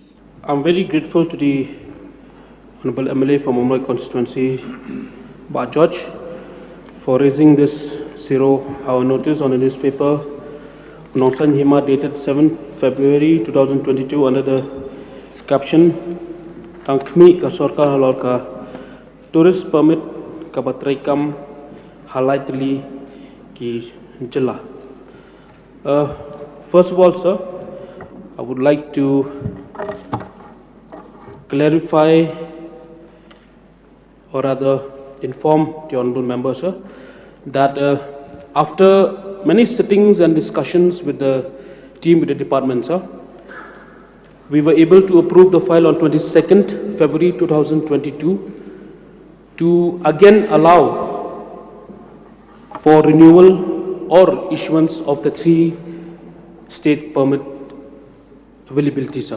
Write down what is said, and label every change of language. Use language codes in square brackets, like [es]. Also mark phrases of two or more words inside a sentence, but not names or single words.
[en] I'm very grateful to the Honorable MLA from Mumbai constituency, Ba George, for raising this 0-hour notice on the newspaper Nongsan Hima dated 7 February 2022 under the caption Tangkmi ka Sarkar halor ka tourist permit ka batraikam halaitli ki jala. First of all, sir, I would like to clarify or rather inform the honourable member, sir, that after many sittings and discussions with the team with the department, sir, we were able to approve the file on 22nd February 2022 to again allow for renewal or issuance of the 3 state permit availability, sir.